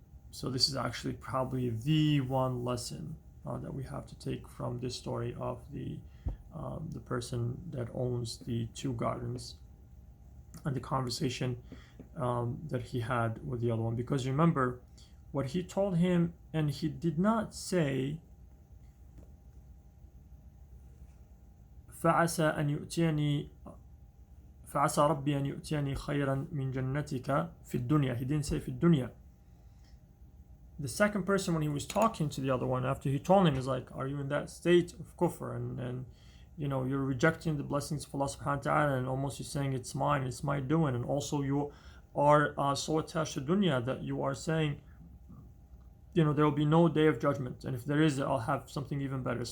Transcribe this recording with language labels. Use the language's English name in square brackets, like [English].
[English] So this is actually probably the one lesson that we have to take from this story of the person that owns the two gardens, and the conversation that he had with the other one. Because remember what he told him, and he did not say [Arabic] فعسى أن يؤتيني فعسى ربي أن يؤتيني خيرا من جنتك في الدنيا. [English] He didn't say [Arabic] في الدنيا. [English] The second person, when he was talking to the other one, after he told him, is like, are you in that state of kufr, and you know, you're rejecting the blessings of Allah subhanahu wa ta'ala, and almost you're saying it's mine, it's my doing, and also you are so attached to dunya that you are saying, you know, there will be no day of judgment, and if there is, I'll have something even better.